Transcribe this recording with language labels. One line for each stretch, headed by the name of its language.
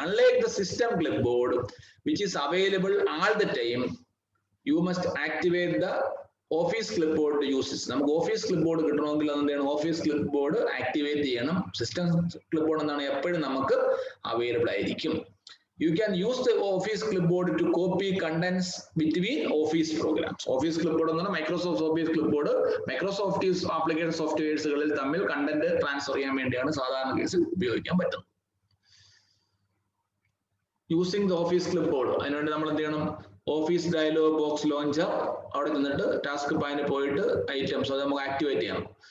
English: Unlike the system clipboard which is available all the time, you must activate the office clipboard uses.
Malayalam: നമുക്ക് office clip board കിട്ടണമെങ്കിൽ എന്താണ് office clip board activate ചെയ്യണം. System clip board എന്താണ് എപ്പോഴും നമുക്ക് available ആയിരിക്കും.
English: You can use the Office clipboard to copy contents between Office programs.
Malayalam: Office clipboard എന്ന് പറഞ്ഞാൽ Microsoft Office clipboard Microsoft application സോഫ്റ്റ്വെയർസുകളിൽ തമ്മിൽ കണ്ടന്റ് ട്രാൻസ്ഫർ ചെയ്യാൻ വേണ്ടിയാണ് സാധാരണ കേസിൽ ഉപയോഗിക്കാൻ പറ്റുന്നത്.
English: using the office clipboard
Malayalam: അതിനുവേണ്ടി നമ്മൾ എന്ത് ചെയ്യണം? ഓഫീസ് ഡയലോഗ് ബോക്സ് ലോഞ്ചർ അവിടെ നിന്നിട്ട് ടാസ്ക് പാനിൽ പോയിട്ട് ഐറ്റംസ് അത് നമുക്ക് ആക്ടിവേറ്റ് ചെയ്യണം.